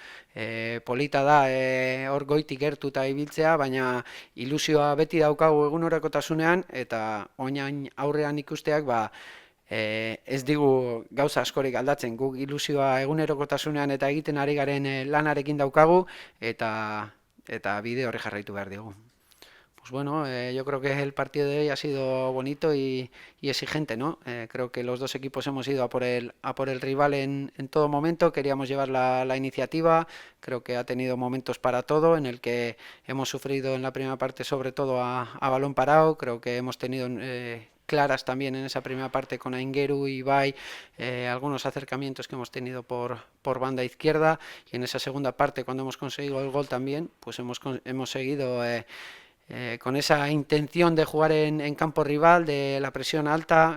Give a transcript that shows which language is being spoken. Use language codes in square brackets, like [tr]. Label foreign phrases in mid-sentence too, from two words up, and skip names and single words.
[eu] Polita da hor goitik gertuta ibiltzea, baina ilusioa beti daukagu egunerokotasunean, eta oinain aurrean ikusteak, ez digu gauza askorik aldatzen, guk ilusioa egunerokotasunean eta egiten ari garen lanarekin daukagu, eta bide horri jarraitu behar digu. [es] Pues bueno, yo creo que el partido de hoy ha sido bonito y exigente, ¿no? Creo que los dos equipos hemos ido a por el rival en todo momento, queríamos llevar la iniciativa, creo que ha tenido momentos para todo, en el que hemos sufrido en la primera parte sobre todo a balón parado, creo que hemos tenido claras también en esa primera parte con Aingeru y Ibai, algunos acercamientos que hemos tenido por banda izquierda, y en esa segunda parte cuando hemos conseguido el gol también, pues hemos seguido con esa intención de jugar en campo rival, de la presión alta.